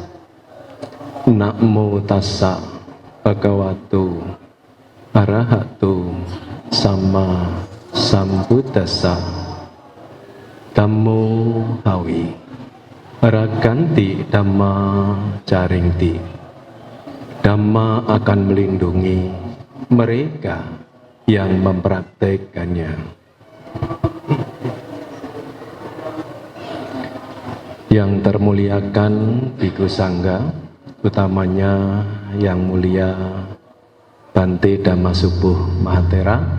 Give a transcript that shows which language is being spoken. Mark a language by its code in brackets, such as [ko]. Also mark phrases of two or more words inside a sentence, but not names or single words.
[pi] Namo tassa bhagavato arahato sama sambuddhassa. Dhammo hawi raganti dhamma caringti. [id] Dhamma akan melindungi mereka yang mempraktekannya. Yang termuliakan Bhikkhu Sangga, utamanya yang mulia Bante Dhammasubuh Mahatera,